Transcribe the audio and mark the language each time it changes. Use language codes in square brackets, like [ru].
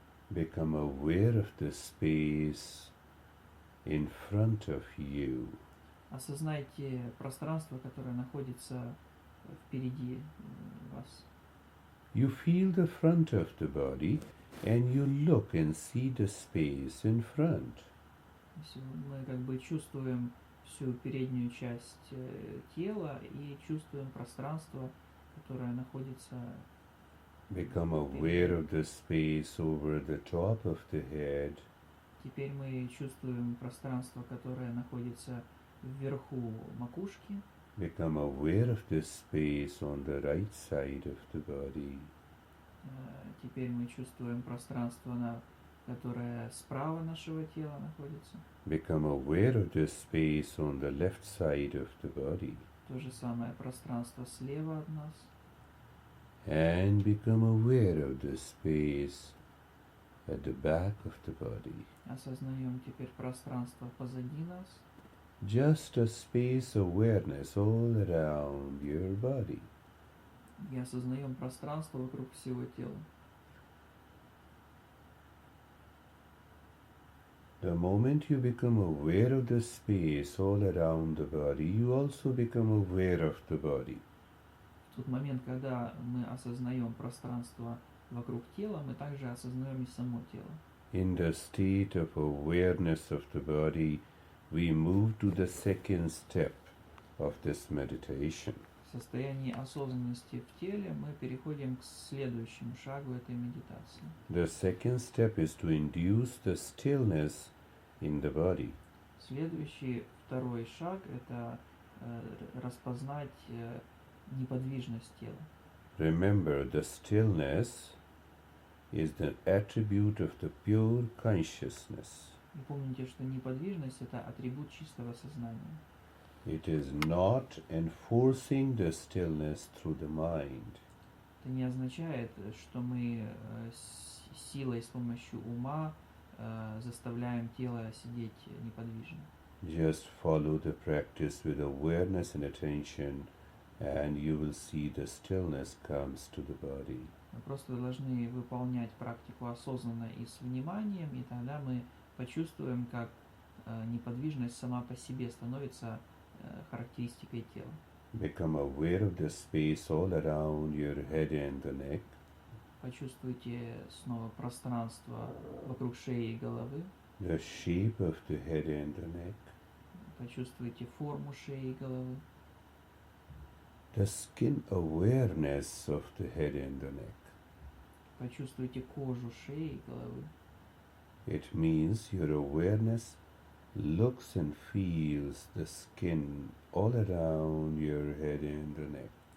[en] Become aware of the space in front of you. [ru] Осознайте пространство, которое находится впереди вас. [en] You feel the front of the body and you look and see the space in front. [ru] Мы как бы чувствуем всю переднюю часть тела и чувствуем пространство, которое находится. [en] Become aware of the space over the top of the head. [ru] Теперь мы чувствуем пространство, которое находится вверху макушки. [en] Become aware of the space on the right side of the body. [ru] Теперь мы чувствуем пространство, которое справа нашего тела находится. [en] Become aware of the space on the left side of the body. [ru] То же самое пространство слева от нас. [en] And become aware of the space at the back of the body. [ru] Осознаем теперь пространство позади нас. [en] Just a space awareness all around your body. [ru] И осознаем пространство вокруг всего тела. [en] The moment you become aware of the space all around the body, you also become aware of the body. [ru] В тот момент, когда мы осознаем пространство вокруг тела, мы также осознаем и само тело. [en] In the state of awareness of the body, we move to the second step of this meditation. [ru] В состоянии осознанности в теле мы переходим к следующему шагу этой медитации. [en] The second step is to induce the stillness in the body. [ru] Следующий, второй шаг – это распознать неподвижность тела. [en] Remember, the stillness is the attribute of the pure consciousness. [ru] И помните, что неподвижность – это атрибут чистого сознания. [en] It is not enforcing the stillness through the mind. [ru] Это не означает, что мы силой с помощью ума заставляем тело сидеть неподвижно. [en] Just follow the practice with awareness and attention, and you will see the stillness comes to the body. [ru] Мы просто должны выполнять практику осознанно и с вниманием, и тогда мы почувствуем, как неподвижность сама по себе становится характеристикой тела. [en] Become aware of the space all around your head and the neck. [ru] Почувствуйте снова пространство вокруг шеи и головы. [en] The shape of the head and the neck. [ru] Почувствуйте форму шеи и головы. [en] The skin awareness of the head and the neck. [ru] Почувствуйте кожу шеи и головы. [en] It means your awareness looks and feels the skin all around your head and the neck.